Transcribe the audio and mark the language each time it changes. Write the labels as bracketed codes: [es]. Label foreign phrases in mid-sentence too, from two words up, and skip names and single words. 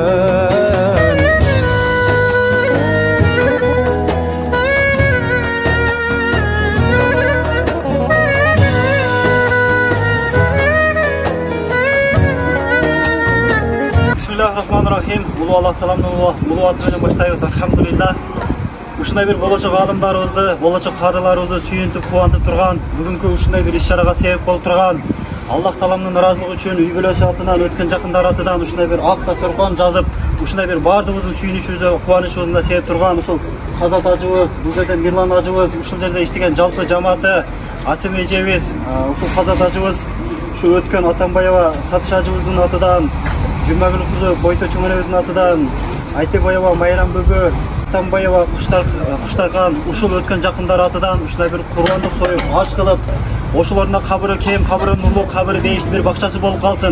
[ar] Bismillahirrahmanirrahim. [ky] Улуу Аллах Тааламдын улуу аты менен баштайбыз. Elhamdülillah. Ушундай бир болочок аалымдарыбызды, болочок карыларыбызды сүйүнтүп, кубантып турган, бүгүнкү ушундай бир иш-чарага себеп болуп турган, Аллах таламдын ыраазылыгы үчүн үй бүлөсү атынан, өткөн жакындар атынан ушундай бир ак дасторкон жазып, ушундай бир баардыгыбыздын сүйүнүшүбүзгө, кубанычыбызга себеп турган ушул Казат ажыбыз, бул жерден Мирлан ажыбыз, ушул жерде иштеген жалпы жамааты, Асем эжебиз, ушул Казат ажыбыз, ушу өткөн Атамбаева Сатыш ажыбыздын атынан, Жумагүл кызы Бойто Чөмөнөбүздүн атынан, Айтебаева Майрам бөбө, Атамбаева Куштаркан, ушул өткөн жакындар атынан ушундай бир курбандык союп, аш кылып, ошолордун кабыры кем, кабыры нурлуу, кабыры бейиштин бир бакчасы болуп калсын.